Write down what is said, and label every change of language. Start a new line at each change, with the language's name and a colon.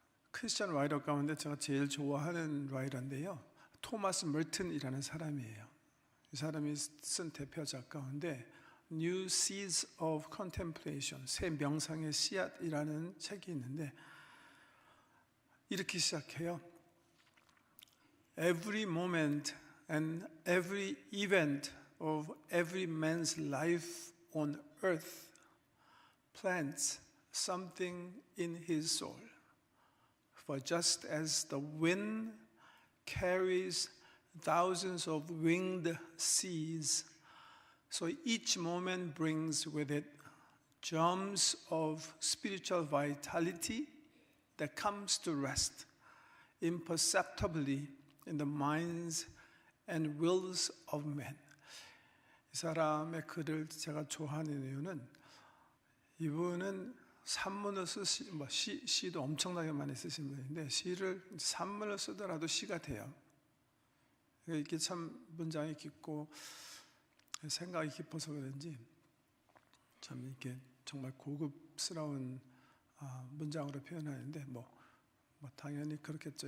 Korean: 크리스천 라이터 가운데 제가 제일 좋아하는 라이터인데요, 토마스 멀튼이라는 사람이에요. 이 사람이 쓴 대표작 가운데 New Seeds of Contemplation, 새 명상의 씨앗이라는 책이 있는데, 이렇게 시작해요.
English: Every moment and every event of every man's life on earth plants something in his soul. For just as the wind carries thousands of winged seeds, so each moment brings with it germs of spiritual vitality that comes to rest imperceptibly in the minds and wills of men.
Korean: 이 사람의 글을 제가 좋아하는 이유는 이분은 산문을 시도 엄청나게 많이 쓰신 분인데 시를 산문을 쓰더라도 시가 돼요. 이게 참 문장이 깊고 생각이 깊어서 그런지 참 이렇게 정말 고급스러운 문장으로 표현하는데 당연히 그렇겠죠.